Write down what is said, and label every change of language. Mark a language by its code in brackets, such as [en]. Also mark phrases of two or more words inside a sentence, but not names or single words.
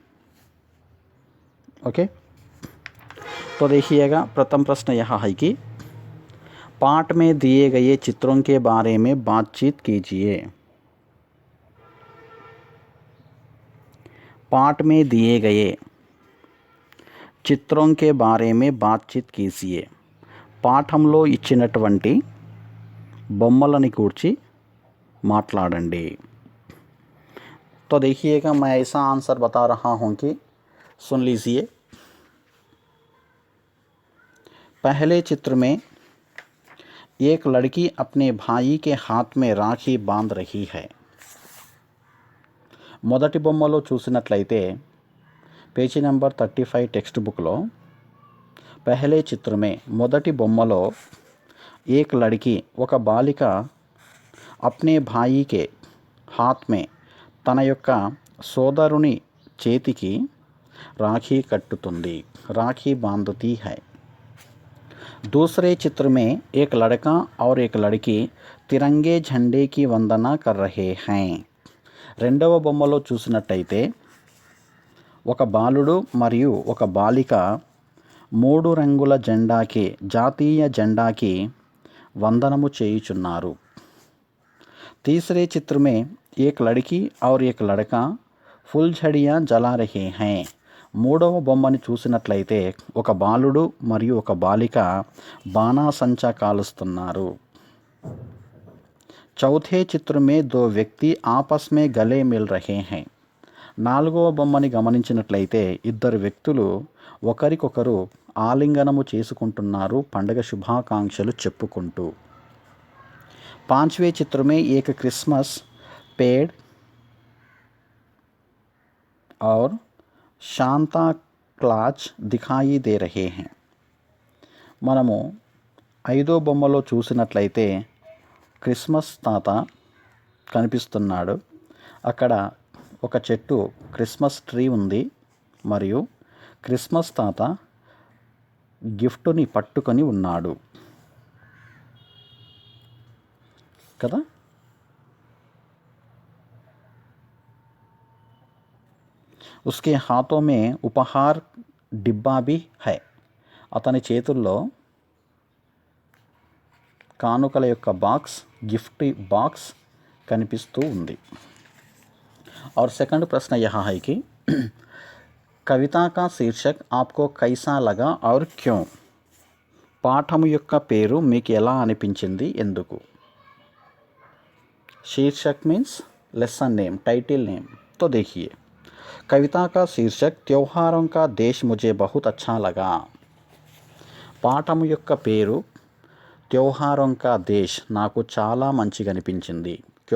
[hi] ओके, तो देखिएगा, प्रथम प्रश्न यह है कि पाठ में दिए गए चित्रों के बारे में बातचीत कीजिए। पाठ में दिए गए చిత్రం के बारे में बातचीत कीजिए। [te] పాఠంలో ఇచ్చినటువంటి బొమ్మలని కూర్చి మాట్లాడండి। [hi] तो देखिएगा, मैं ऐसा आंसर बता रहा हूं कि सुन लीजिए। पहले चित्र में एक लड़की अपने भाई के हाथ में राखी बांध रही है। [te] మొదటి బొమ్మలో చూసినట్లయితే పేజీ నెంబర్ 35 టెక్స్ట్ బుక్లో [hi] पहले चित्र में [te] మొదటి బొమ్మలో [hi] एक लड़की [te] ఒక బాలిక [hi] अपने भाई के हाथ में [te] తన యొక్క సోదరుని చేతికి రాఖీ కట్టుతుంది, రాఖీ [hi] बांधती है। दूसरे चित्र में एक लड़का और एक लड़की तिरंगे झंडे की वंदना कर रहे हैं। [te] రెండవ బొమ్మలో చూసినట్టయితే ఒక బాలుడు మరియు ఒక బాలిక 3 రంగుల జెండాకి, జాతీయ జెండాకి వందనము చేయుచున్నారు। [hi] तीसरे चित्र में एक लड़की और एक लड़का फुलझड़ियाँ जला रहे हैं। [te] మూడవ బొమ్మని చూసినట్లయితే ఒక బాలుడు మరియు ఒక బాలిక బాణాసంచా కాలుస్తున్నారు। [hi] चौथे चित्र में 2 व्यक्ति आपस में गले मिल रहे हैं। [te] 4వ బొమ్మని గమనించినట్లయితే ఇద్దరు వ్యక్తులు ఒకరికొకరు ఆలింగనము చేసుకుంటున్నారు, పండుగ శుభాకాంక్షలు చెప్పుకుంటూ। [hi] 5वें चित्र में एक क्रिसमस पेड़ और शांता क्लॉज दिखाई दे रहे हैं। [te] మనము 5వ బొమ్మలో చూసినట్లయితే క్రిస్మస్ తాత కనిపిస్తున్నాడు। అక్కడ ఒక చెట్టు, [en] Christmas tree [te] ఉంది మరియు క్రిస్మస్ తాత గిఫ్ట్ని పట్టుకొని ఉన్నాడు కదా। [hi] उसके हाथों में उपहार डिब्बा भी है। [te] అతని చేతుల్లో కానుకల యొక్క బాక్స్, [en] gift box [te] కనిపిస్తూ ఉంది। [hi] और सेकंड प्रश्न यह है कि कविता का शीर्षक आपको कैसा लगा और क्यों? [te] పాఠము యొక్క పేరు మీకు ఎలా అనిపించింది, ఎందుకు? [en] शीर्षक means lesson name, title name. [hi] तो देखिए, कविता का शीर्षक त्योहारों का देश मुझे बहुत अच्छा लगा। [te] పాఠము యొక్క పేరు त्योहारों का देश నాకు చాలా మంచిగా అనిపించింది।